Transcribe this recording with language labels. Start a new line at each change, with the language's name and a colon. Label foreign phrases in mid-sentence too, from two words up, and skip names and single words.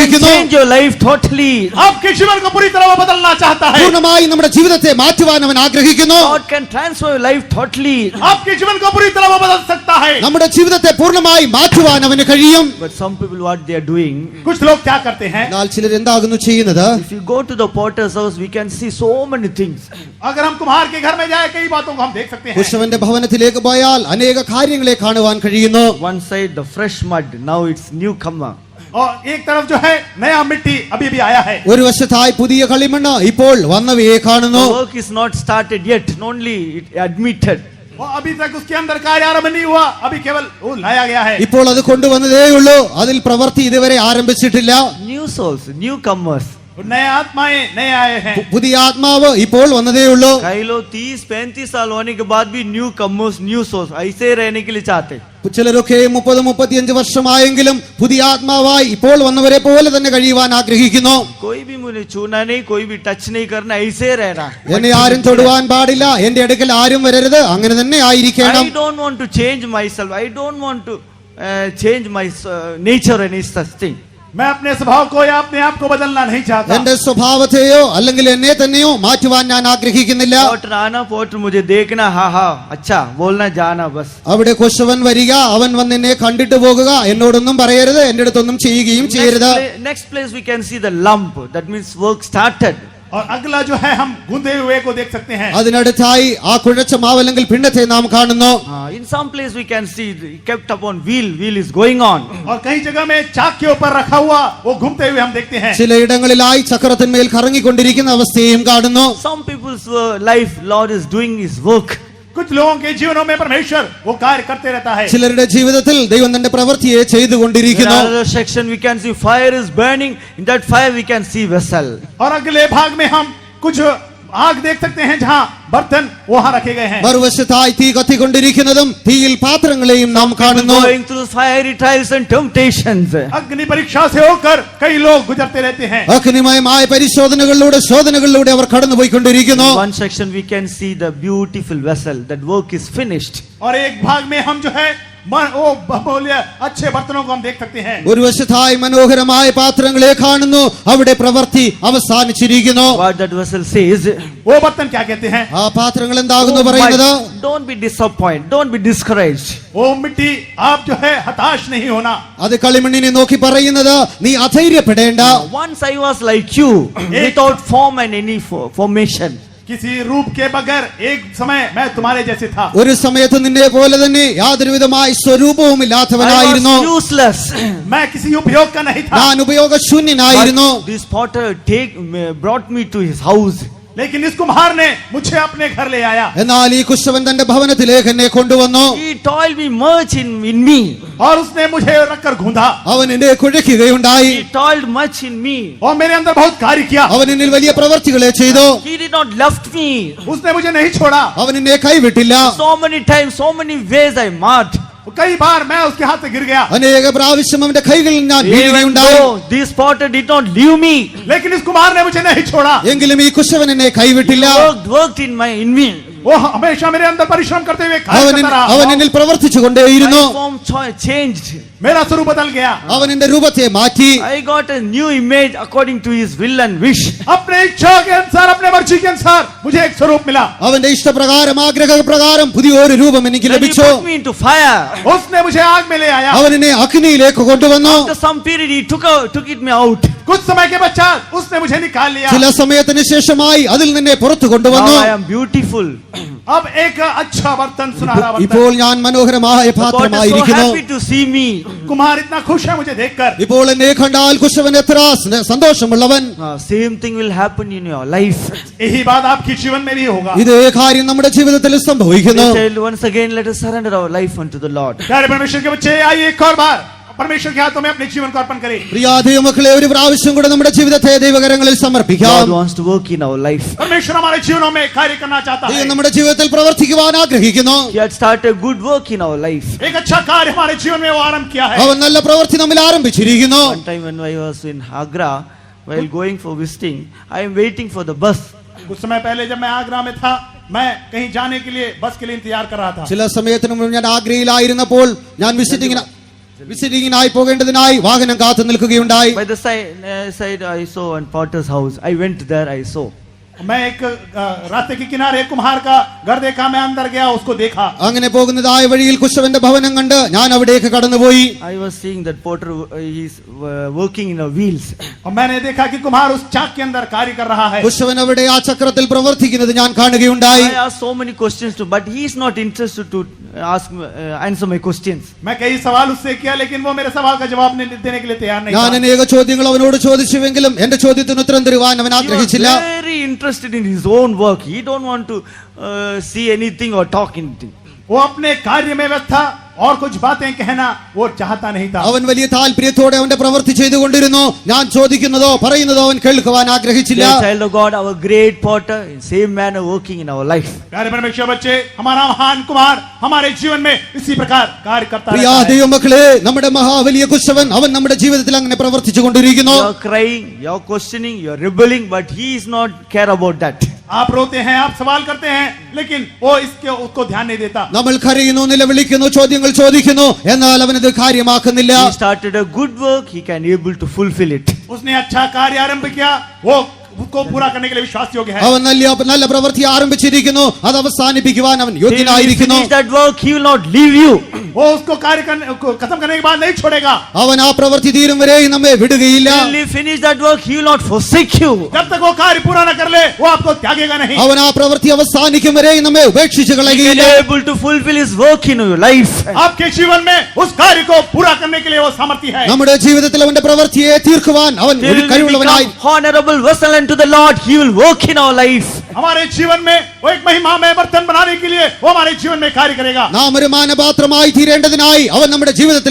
Malayalam: ആഗ്രഹിക്കുന്നു.
English: change your life totally.
Hindi: आपके जीवन को पूरी तरह वो बदलना चाहता है।
Malayalam: പൂർണ്ണമായി നമ്മുടെ ജീവിതത്തെ മാറ്റുവാൻ അവൻ ആഗ്രഹിക്കുന്നു.
English: God can transform your life totally.
Hindi: आपके जीवन को पूरी तरह वो बदल सकता है।
Malayalam: നമ്മുടെ ജീവിതത്തെ പൂർണ്ണമായി മാറ്റുവാൻ അവന് കഴിയും.
English: But some people, what they are doing,
Hindi: कुछ लोग क्या करते हैं,
Malayalam: എന്നാൽ ചിലർ എന്താകുന്നു ചെയ്യുന്നത്?
English: if you go to the potter's house, we can see so many things.
Hindi: अगर हम कुम्हार के घर में जाए, कई बातों को हम देख सकते हैं।
Malayalam: കുശവന്റെ ഭവനത്തിലേക്ക് പോയാൽ അനേക കാര്യങ്ങളെ കാണുവാൻ കഴിയുന്നു.
English: One side the fresh mud, now it's newcomer.
Hindi: और एक तरफ जो है नया मिट्टी अभी भी आया है।
Malayalam: ഒരു വശത്തായി പുതിയ കളിമണ്ണ് ഇപ്പോൾ വന്നവയെ കാണുന്നു.
English: The work is not started yet, only it admitted.
Hindi: वो अभी तक उसके अंदर कार्य आरंभ नहीं हुआ, अभी केवल वो लाया गया है।
Malayalam: ഇപ്പോൾ അത് കൊണ്ടുവന്നതേയുള്ളൂ. അതിൽ പ്രവൃത്തി ഇതുവരെ ആരംഭിച്ചിട്ടില്ല.
English: New souls, newcomers.
Hindi: नए आत्माएं नए आए हैं।
Malayalam: പുതിയ ആത്മാവ് ഇപ്പോൾ വന്നതേയുള്ളൂ.
Hindi: कई लोग 30-35 साल होने के बाद भी
English: new comers new source
Hindi: ऐसे ही रहने के लिए चाहते.
Malayalam: ചിലരൊക്കെ 30-35 വർഷമായെങ്കിലും പുതിയ ആത്മാവായി ഇപ്പോൾ വന്നവരെ പോലെ തന്നെ കഴിയുവാൻ ആഗ്രഹിക്കുന്നു.
Hindi: कोई भी मुझे छूना नहीं, कोई भी टच नहीं करना, ऐसे ही रहना.
Malayalam: എന്നെ ആരും തൊടുവാൻ പാടില്ല, എന്റെ അടുക്കൽ ആരും വരരുത്, അങ്ങനെ തന്നെ ആയിരിക്കണം.
English: I don't want to change myself. I don't want to change my nature and such thing.
Hindi: मैं अपने स्वभाव को या अपने आप को बदलना नहीं चाहता.
Malayalam: എന്റെ സ്വഭാവത്തെയോ അല്ലെങ്കിൽ എന്നെ തന്നെയോ മാറ്റുവാൻ ഞാൻ ആഗ്രഹിക്കുന്നില്ല.
Hindi: पोटर आना, पोटर मुझे देखना, हाँ हाँ अच्छा बोलना, जाना बस.
Malayalam: അവിടെ കുശവൻ വരിക, അവൻ വന്ന് എന്നെ കണ്ടിട്ട് പോകുക, എന്നോടൊന്നും പറയരുത്, എന്റെ അടുത്തൊന്നും ചെയ്യുകയും ചെയ്യരുത്.
English: Next place we can see the lump. That means work started.
Hindi: और अगला जो है हम गूंदे हुए को देख सकते हैं.
Malayalam: അതിനടുത്തായി ആ കുഴച്ച മാവ് അല്ലെങ്കിൽ പിണ്ടത്തെ നാം കാണുന്നു.
English: In some place we can see kept upon wheel is going on.
Hindi: और कई जगह में चाक के ऊपर रखा हुआ वो घूमते हुए हम देखते हैं.
Malayalam: ചിലയിടങ്ങളിലായി ചക്രത്തിന്മേൽ കറങ്ങിക്കൊണ്ടിരിക്കുന്ന അവസ്ഥയും കാണുന്നു.
English: Some people's life Lord is doing his work.
Hindi: कुछ लोगों के जीवनों में परमेश्वर वो कार्य करते रहता है.
Malayalam: ചിലരുടെ ജീവിതത്തിൽ ദൈവം തന്റെ പ്രവൃത്തിയെ
English: In
Malayalam: ചെയ്തുകൊണ്ടിരിക്കുന്നു.
English: another section we can see fire is burning. In that fire we can see vessel.
Hindi: और अगले भाग में हम कुछ आग देख सकते हैं जहाँ बर्तन वहां रखे गए हैं.
Malayalam: മറുവശത്തായി തീ കത്തിക്കൊണ്ടിരിക്കുന്നതും തീയിൽ പാത്രങ്ങളെയും നാം കാണുന്നു.
English: Going through fiery trials and temptations.
Hindi: अग्नि परीक्षा से होकर कई लोग गुजरते रहते हैं.
Malayalam: അഗ്നിമയമായ പരിശോധനകളിലൂടെ ശോധനകളിലൂടെ അവർ കടന്നുപോയിക്കൊണ്ടിരിക്കുന്നു.
English: In one section we can see the beautiful vessel. That work is finished.
Hindi: और एक भाग में हम जो है वो बहुमूल्य अच्छे बर्तनों को हम देख सकते हैं.
Malayalam: ഒരു വശത്തായി മനോഹരമായ പാത്രങ്ങളെ കാണുന്നു, അവിടെ പ്രവൃത്തി അവസാനിച്ചിരിക്കുന്നു.
English: What that vessel says.
Hindi: वो बर्तन क्या कहते हैं?
Malayalam: ആ പാത്രങ്ങൾ എന്താകുന്നു പറയുന്നത്?
English: Don't be disappointed. Don't be discouraged.
Hindi: वो मिट्टी आप जो है हताश नहीं होना.
Malayalam: അത് കളിമണ്ണിനെ നോക്കി പറയുന്നത്, നീ അധൈര്യപ്പെടേണ്ട.
English: Once I was like you, without form and any formation.
Hindi: किसी रूप के बगैर एक समय मैं तुम्हारे जैसे था.
Malayalam: ഒരു സമയത്ത് നിന്നെ പോലെ തന്നെ യാതൊരുവിധമായ സ്വരൂപവും
English: I
Malayalam: ഇല്ലാത്തവനായിരുന്നു.
English: was useless.
Hindi: मैं किसी उपयोग का नहीं था.
Malayalam: ഞാൻ ഉപയോഗശൂന്യനായിരുന്നു.
English: But this potter brought me to his house.
Hindi: लेकिन इस कुम्हार ने मुझे अपने घर ले आया.
Malayalam: എന്നാൽ ഈ കുശവൻ തന്റെ ഭവനത്തിലേക്ക് എന്നെ കൊണ്ടുവന്നു.
English: He toiled me much in me.
Hindi: और उसने मुझे रखकर गूंधा.
Malayalam: അവൻ എന്നെ കുഴയ്ക്കുകയുണ്ടായി.
English: He toiled much in me.
Hindi: और मेरे अंदर बहुत कार्य किया.
Malayalam: അവൻ എന്നിൽ വലിയ പ്രവർത്തികളെ ചെയ്തു.
English: He did not left me.
Hindi: उसने मुझे नहीं छोड़ा.
Malayalam: അവൻ എന്നെ കൈവിട്ടില്ല.
English: So many times, so many ways I marked.
Hindi: कई बार मैं उसके हाथ से गिर गया.
Malayalam: അനേക പ്രാവശ്യം അവന്റെ കൈകളിൽ ഞാൻ
English: Even
Malayalam: വീഴുകയുണ്ടായി.
English: though this potter did not leave me.
Hindi: लेकिन इस कुम्हार ने मुझे नहीं छोड़ा.
Malayalam: എങ്കിലും ഈ കുശവൻ എന്നെ കൈവിട്ടില്ല.
English: Worked in me.
Hindi: वो हमेशा मेरे अंदर परिश्रम करते हुए कार्य
Malayalam: അവൻ
Hindi: करता रहा.
Malayalam: അവൻ എന്നിൽ പ്രവർത്തിച്ചു കൊണ്ടേയിരുന്നു.
English: My form changed.
Hindi: मेरा स्वरूप बदल गया.
Malayalam: അവൻ എന്റെ രൂപത്തെ മാറ്റി.
English: I got a new image according to his will and wish.
Hindi: अपने इच्छा के अनुसार, अपने मर्जी के अनुसार मुझे एक स्वरूप मिला.
Malayalam: അവന്റെ ഇഷ്ടപ്രകാരം ആഗ്രഹപ്രകാരം പുതിയൊരു രൂപം എനിക്ക്
English: Then he
Malayalam: ലഭിച്ചു.
English: put me into fire.
Hindi: उसने मुझे आग में ले आया.
Malayalam: അവൻ എന്നെ അഗ്നിയിലേക്ക് കൊണ്ടുവന്നു.
English: After some period he took it me out.
Hindi: कुछ समय के पश्चात उसने मुझे निकाल लिया.
Malayalam: ചില സമയത്തിന് ശേഷമായി അതിൽ നിന്നെ പുറത്തു കൊണ്ടുവന്നു.
English: Now I am beautiful.
Hindi: अब एक अच्छा बर्तन, सुनहरा बर्तन.
Malayalam: ഇപ്പോൾ ഞാൻ മനോഹരമായ
English: The potter is so
Malayalam: പാത്രമായിരിക്കുന്നു.
English: happy to see me.
Hindi: कुम्हार इतना खुश है मुझे देखकर.
Malayalam: ഇപ്പോൾ എന്നെ കണ്ടാൽ കുശവൻ എത്ര സന്തോഷമുള്ളവൻ.
English: Same thing will happen in your life.
Hindi: यही बात आपके जीवन में भी होगा.
Malayalam: ഇതേ കാര്യം നമ്മുടെ ജീവിതത്തിൽ സംഭവിക്കുന്നു.
English: Child, once again let us surrender our life unto the Lord.
Hindi: प्यारे परमेश्वर के बच्चे, आइए एक और बार परमेश्वर के हाथों में अपने जीवन को अर्पण करें.
Malayalam: പ്രിയ ദൈവമക്കളെ, ഒരു പ്രാവശ്യം കൂടെ നമ്മുടെ ജീവിതത്തെ ദൈവകരങ്ങളിൽ സമർപ്പിക്കാം.
English: God wants to work in our life.
Hindi: परमेश्वर हमारे जीवनों में कार्य करना चाहता है.
Malayalam: ദൈവം നമ്മുടെ ജീവിതത്തിൽ പ്രവർത്തിക്കുവാൻ ആഗ്രഹിക്കുന്നു.
English: He had started a good work in our life.
Hindi: एक अच्छा कार्य हमारे जीवन में वो आरंभ किया है.
Malayalam: അവൻ നല്ല പ്രവൃത്തി നമ്മിൽ ആരംഭിച്ചിരിക്കുന്നു.
English: One time when I was in Agra, while going for visiting, I am waiting for the bus.
Hindi: कुछ समय पहले जब मैं आगरा में था, मैं कहीं जाने के लिए बस के लिए इंतजार कर रहा था.
Malayalam: ചില സമയത്തിന് മുമ്പ് ഞാൻ ആഗ്രയിലായിരുന്നപ്പോൾ ഞാൻ വിസിറ്റിംഗിനായി പോകേണ്ടതിനായി വാഹനം കാത്തു നിൽക്കുകയുണ്ടായി.
English: By the side I saw one potter's house. I went there, I saw.
Hindi: मैं एक रास्ते के किनारे कुम्हार का घर देखा. मैं अंदर गया, उसको देखा.
Malayalam: അങ്ങനെ പോകുന്നതായ വഴിയിൽ കുശവന്റെ ഭവനം കണ്ട് ഞാൻ അവിടേക്ക് കടന്നുപോയി.
English: I was seeing that potter he's working in the wheels.
Hindi: और मैंने देखा कि कुम्हार उस चाक के अंदर कार्य कर रहा है.
Malayalam: കുശവൻ അവിടെ ആ ചക്രത്തിൽ പ്രവർത്തിക്കുന്നത് ഞാൻ കാണുകയുണ്ടായി.
English: I asked so many questions to, but he is not interested to answer my questions.
Hindi: मैं कई सवाल उससे किया, लेकिन वो मेरे सवाल का जवाब देने के लिए तैयार नहीं
Malayalam: ഞാൻ
Hindi: था.
Malayalam: അനേക ചോദ്യങ്ങൾ അവനോട് ചോദിച്ചുവെങ്കിലും എന്റെ ചോദ്യത്തിന് ഉത്തരം തരുവാൻ അവൻ
English: He was
Malayalam: ആഗ്രഹിച്ചില്ല.
English: very interested in his own work. He don't want to see anything or talk anything.
Hindi: वो अपने कार्य में व्यस्त था और कुछ बातें कहना वो चाहता नहीं था.
Malayalam: അവൻ വലിയ താല്പര്യത്തോടെ അവന്റെ പ്രവൃത്തി ചെയ്തുകൊണ്ടിരുന്നു. ഞാൻ ചോദിക്കുന്നതോ പറയുന്നതോ അവൻ കേൾക്കുവാൻ ആഗ്രഹിച്ചില്ല.
English: Dear child of God, our great potter, in same manner working in our life.
Hindi: प्यारे परमेश्वर बच्चे, हमारा महान कुमार हमारे जीवन में इसी प्रकार कार्य करता
Malayalam: പ്രിയ
Hindi: रहता है.
Malayalam: ദൈവമക്കളെ, നമ്മുടെ മഹാവലിയ കുശവൻ അവൻ നമ്മുടെ ജീവിതത്തിൽ അങ്ങനെ പ്രവർത്തിച്ചു കൊണ്ടിരിക്കുന്നു.
English: You are crying, you are questioning, you are rebelling, but he is not care about that.
Hindi: आप रोते हैं, आप सवाल करते हैं, लेकिन वो उसको ध्यान नहीं देता.
Malayalam: നമ്മൾ കരയുന്നു, നിലവിളിക്കുന്നു, ചോദ്യങ്ങൾ ചോദിക്കുന്നു, എന്നാൽ അവനത് കാര്യമാക്കുന്നില്ല.
English: He started a good work, he can able to fulfill it.
Hindi: उसने अच्छा कार्य आरंभ किया, वो उसको पूरा करने के लिए विश्वास योग्य है.
Malayalam: അവൻ നല്ല പ്രവൃത്തി ആരംഭിച്ചിരിക്കുന്നു, അത് അവസാനിപ്പിക്കുവാൻ അവൻ
English: Till he
Malayalam: യോഗ്യനായിരിക്കുന്നു.
English: finish that work, he will not leave you.
Hindi: वो उसको कार्य खत्म करने के बाद नहीं छोड़ेगा.
Malayalam: അവൻ ആ പ്രവൃത്തി തീരും വരെ നമ്മെ വിടുകയില്ല.
English: Till he finish that work, he will not forsake you.
Hindi: जब तक वो कार्य पूरा न कर ले, वो आपको त्यागेगा नहीं.
Malayalam: അവൻ ആ പ്രവൃത്തി അവസാനിക്കും വരെ നമ്മെ ഉപേക്ഷിച്ചു
English: He can
Malayalam: കളയുകയില്ല.
English: able to fulfill his work in your life.
Hindi: आपके जीवन में उस कार्य को पूरा करने के लिए वो सामर्थ्य है.
Malayalam: നമ്മുടെ ജീവിതത്തിൽ അവന്റെ പ്രവൃത്തിയെ തീർക്കുവാൻ അവൻ
English: Till
Malayalam: ഒരു
English: we
Malayalam: കഴിവുള്ളവനായി.
English: become honorable vessel unto the Lord, he will work in our life.
Hindi: हमारे जीवन में वो एक महिमा में बर्तन बनाने के लिए वो हमारे जीवन में कार्य करेगा.
Malayalam: നാം ഒരു മാനപാത്രമായി തീരേണ്ടതിനായി അവൻ നമ്മുടെ ജീവിതത്തിൽ